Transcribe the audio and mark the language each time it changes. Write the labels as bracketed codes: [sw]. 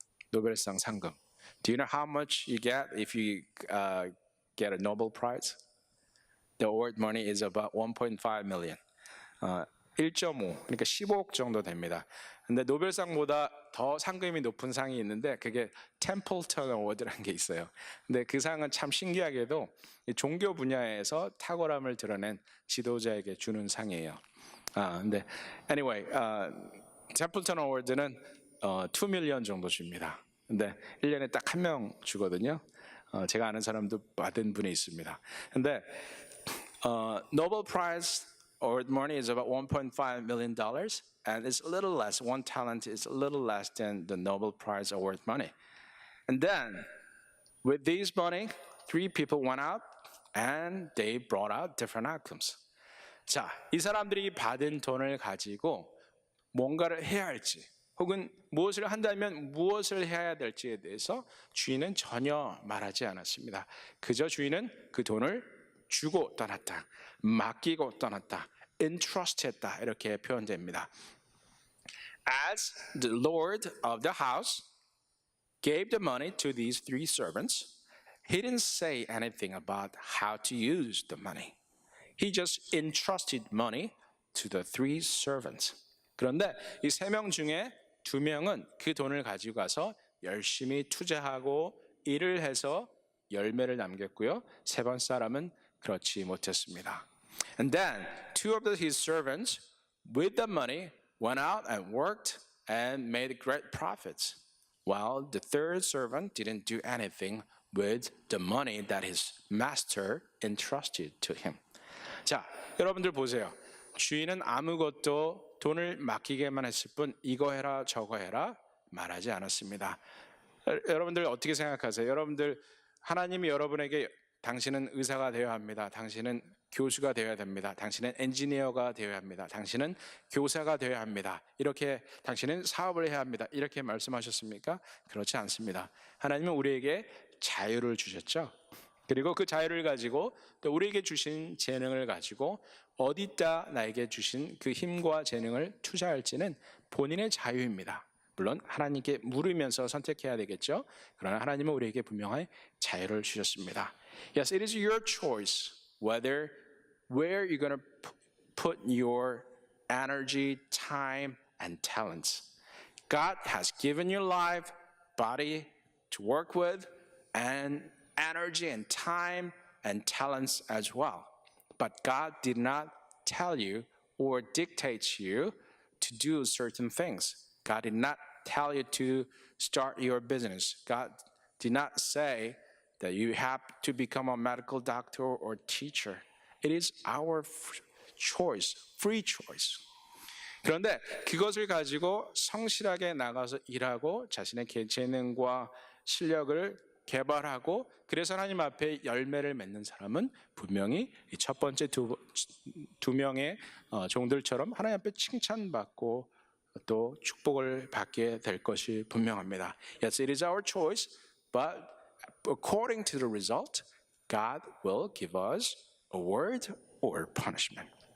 [ko] 노벨상 상금. [en] Do you know how much you get if you get a Nobel Prize? The award money is about 1.5 million. [ko] 1.5, 그러니까 15억 정도 됩니다. 근데 노벨상보다 더 상금이 높은 상이 있는데 그게 템플턴 어워드라는 게 있어요. 근데 그 상은 참 신기하게도 종교 분야에서 탁월함을 드러낸 지도자에게 주는 상이에요. 근데 anyway, 템플턴 어워드는 2 밀리언 정도 줍니다. 근데 1년에 딱 한 명 주거든요. 제가 아는 사람도 받은 분이 있습니다. [en] 근데 Nobel Prize award money is about 1.5 million dollars, and it's a little less. 1 talent is a little less than the Nobel Prize award money. And then, with these money, 3 people went out, and they brought out different outcomes. [ko] 자, 이 사람들이 받은 돈을 가지고 뭔가를 해야 할지, 혹은 무엇을 한다면 무엇을 해야 될지에 대해서 주인은 전혀 말하지 않았습니다. 그저 주인은 그 돈을 주고 떠났다, 맡기고 떠났다, entrust했다 이렇게 표현됩니다. [en] As the Lord of the house gave the money to these 3 servants, he didn't say anything about how to use the money. He just entrusted money to the 3 servants. [ko] 그런데 이 3명 중에 2명은 그 돈을 가지고 가서 열심히 투자하고 일을 해서 열매를 남겼고요. 세 번째 사람은 그렇지 못했습니다. [en] And then 2 of his servants with the money went out and worked and made great profits, while the 3rd servant didn't do anything with the money that his master entrusted to him. [ko] 자, 여러분들 보세요. 주인은 아무것도 돈을 맡기게만 했을 뿐 이거 해라 저거 해라 말하지 않았습니다. 여러분들 어떻게 생각하세요? 여러분들 하나님이 여러분에게 당신은 의사가 되어야 합니다. 당신은 교수가 되어야 됩니다. 당신은 엔지니어가 되어야 합니다. 당신은 교사가 되어야 합니다. 이렇게 당신은 사업을 해야 합니다. 이렇게 말씀하셨습니까? 그렇지 않습니다. 하나님은 우리에게 자유를 주셨죠. 그리고 그 자유를 가지고 또 우리에게 주신 재능을 가지고 어디다 나에게 주신 그 힘과 재능을 투자할지는 본인의 자유입니다. 물론 하나님께 물으면서 선택해야 되겠죠. 그러나 하나님은 우리에게 분명히 자유를 주셨습니다. [en] Yes, it is your choice where you're going to put your energy, time, and talents. God has given you life, body to work with, and energy and time and talents as well. But God did not tell you or dictate you to do certain things. God did not tell you to start your business. God did not say that you have to become a medical doctor or teacher. It is our choice, free choice. [ko] 그런데 그것을 가지고 성실하게 나가서 일하고 자신의 재능과 실력을 개발하고 그래서 하나님 앞에 열매를 맺는 사람은 분명히 이 첫 번째 두 명의 종들처럼 하나님 앞에 칭찬받고 또 축복을 받게 될 것이 분명합니다. [en] Yes, it is our choice, but according to the result, God will give us a word or punishment.